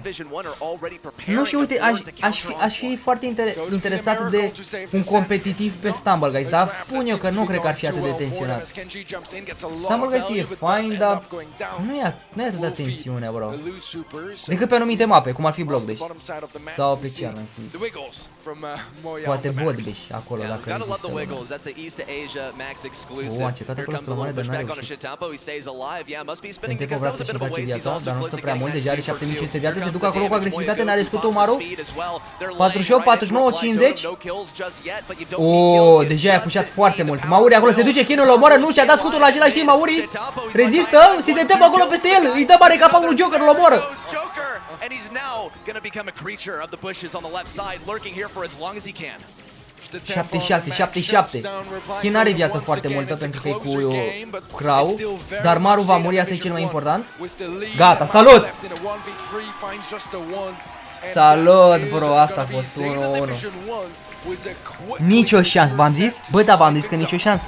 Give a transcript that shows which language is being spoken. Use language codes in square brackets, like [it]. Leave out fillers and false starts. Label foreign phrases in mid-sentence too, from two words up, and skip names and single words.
[ro] Nu știu, uite, aș fi foarte interesat de un competitiv pe Stumble Guys, dar spun eu că nu cred că ar fi atât de tensionat. Stumble Guys e fine, dar nu e atât de tensiune, bro. Decât pe anumite mape, cum ar fi Block Dash. Sau pe ce ar fi. Poate Bot Dash acolo, dacă [en] gotta love the Wiggles. That's an East Asia Max exclusive. Here comes the little pushback on Shetapo. He stays alive. Yeah, must be spinning because that was a bit of a waste. He's also collecting any extra damage. [ro] Se duc acolo cu agresivitate, n-are scutul Maru. 48, 49, 50. Deja i-a pușat foarte mult. Mauri acolo se duce, Chinul îl omoară, nu și-a dat scutul la același timp, Mauri. Rezistă, se dă acolo peste el, îi dă mare capa lui Joker, îl omoară. [en] And he's now gonna become a creature of the bushes on the left side, lurking here for as long as he can. 76, 77. [ro] Chin are viață foarte multă pentru că e cu Crow, dar Maru va muri, asta e cel mai important. Gata, salut! Salut, bro, asta a fost 1-1. Nicio șansă, v-am zis? Bă, da, v-am zis că nicio șansă.